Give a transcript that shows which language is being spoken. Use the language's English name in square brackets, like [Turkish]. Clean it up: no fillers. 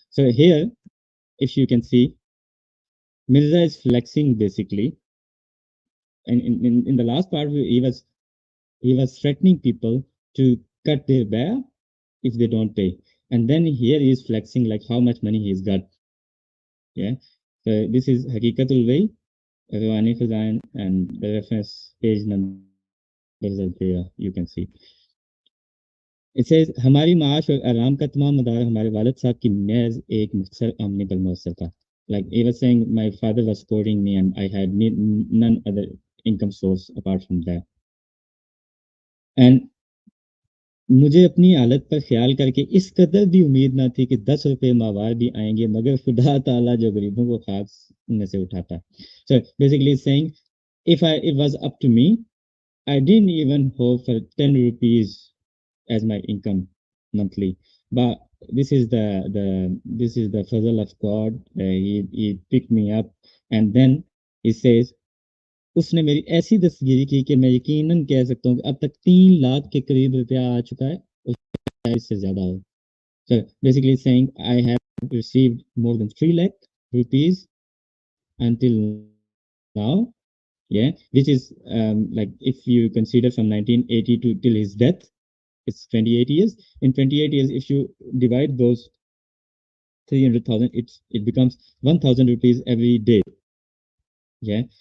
[English] So here, if you can see, Mirza is flexing basically, and in the last part he was threatening people to cut their bear if they don't pay, and then here he is flexing like how much money he's got. Yeah. So this is Hakikatul Way, Rawani Khazan, and the reference page numbers are there. You can see. It says [Hindi] हमारी माश और आराम का तमाम मदार हमारे वालिद साहब की महज एक मुख्तसर आमदनी पर मौसर था. [English] Like he was saying, my father was supporting me and I had none other income source apart from that. [Hindi] And मुझे अपनी हालत पर ख्याल करके इस कदर भी उम्मीद ना थी कि 10 रुपए माहवार भी आएंगे, मगर खुदा ताला जो गरीबों को खाक में से उठाता. [English] So basically saying, if it was up to me, I didn't even hope for 10 rupees as my income monthly. But this is the fazl of God. He picked me up, and then he says, [Hindi] उसने मेरी ऐसी दस्तगीरी की कि मैं यकीनन कह सकता हूँ कि अब तक 3 लाख के करीब रुपया आ चुका है, और शायद इससे ज्यादा हो. [English] So basically saying I have received more than 3 lakh rupees until now. Yeah, which is like if you consider from 1980 to till his death, it's 28 years. In 28 years, if you divide those 300,000, it becomes 1,000 rupees every day. Yeah.